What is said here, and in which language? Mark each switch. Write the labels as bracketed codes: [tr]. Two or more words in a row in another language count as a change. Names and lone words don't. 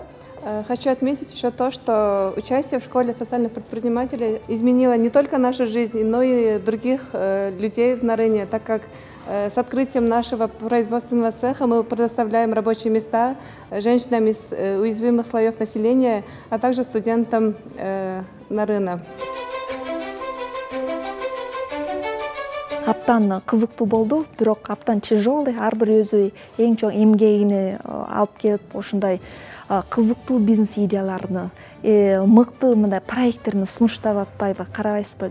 [ru] Хочу отметить еще то, что участие в школе социальных предпринимателей изменило не только нашу жизнь, но и других людей в Нарыне, так как с открытием нашего производственного цеха мы предоставляем рабочие места женщинам из уязвимых слоев населения, а также студентам Нарына. [ky] Аптан кызыктуу болду, бирок аптан тяжелый, ар бир өзү эң чоң эмгегин алып келип, ушундай кызыктуу бизнес идеяларды, мыкты мындай проекттерин сунуштап атпайбы, карабайсызбы?